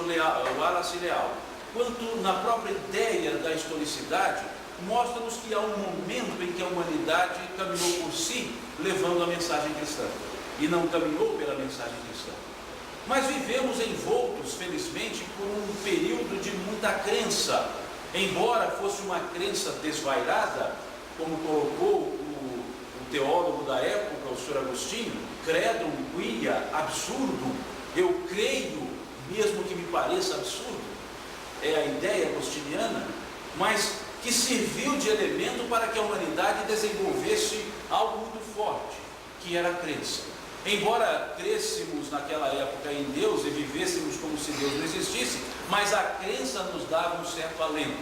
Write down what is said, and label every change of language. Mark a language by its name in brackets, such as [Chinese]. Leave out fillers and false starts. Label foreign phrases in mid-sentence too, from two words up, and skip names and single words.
[Portuguese] Wallace Leal, quanto na própria ideia da historicidade, mostra-nos que há um momento em que a humanidade caminhou por si, levando a mensagem cristã, e não caminhou pela mensagem cristã. Mas vivemos envoltos, felizmente, por um período de muita crença. Embora fosse uma crença desvairada, como colocou o teólogo da época, o Sr. Agostinho, [Latin] credum quia absurdum, [Portuguese] eu creio, mesmo que me pareça absurdo, é a ideia agostiniana, mas que serviu de elemento para que a humanidade desenvolvesse algo muito forte, que era a crença. Embora crescêssemos naquela época em Deus e vivêssemos como se Deus não existisse, mas a crença nos dava um certo alento.